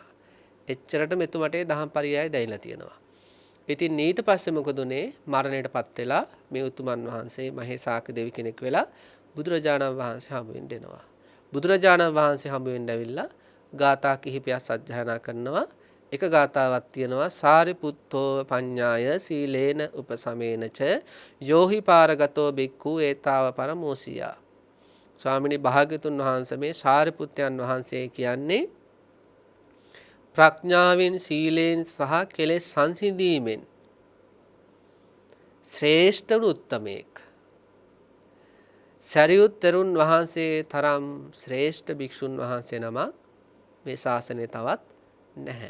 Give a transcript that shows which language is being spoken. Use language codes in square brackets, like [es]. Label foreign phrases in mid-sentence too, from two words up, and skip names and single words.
[si] එච්චරට මෙතුමට දහම් පරියාය දැයිලා තියෙනවා. ඉතින් ඊට පස්සේ මොකද උනේ? මරණයටපත් වෙලා මේ උතුමන් වහන්සේ මහේසාක්‍ය දෙවි කෙනෙක් වෙලා බුදුරජාණන් වහන්සේ හමු වෙන්න එනවා. බුදුරජාණන් වහන්සේ හමු වෙන්න ඇවිල්ලා ගාථා කිහිපයක් සජ්ජායනා කරනවා. එක ගාථාවක් තියෙනවා, [pi] සාරිපුත්තෝ පඤ්ඤාය සීලේන උපසමේනච යෝහි පාරගතෝ බික්ඛු ඒතාව පරමෝසියා. [si] ස්වාමිනී භාග්‍යතුන් වහන්සේ මේ සාරිපුත්යන් වහන්සේ කියන්නේ ප්‍රඥාවෙන්, සීලෙන් සහ කෙලෙස් සංසිඳීමෙන් ශ්‍රේෂ්ඨ උත්තමයෙක්. සරියුත් තෙරුන් වහන්සේ තරම් ශ්‍රේෂ්ඨ භික්ෂුන් වහන්සේ නමක් මේ ශාසනයේ තවත් නැහැ.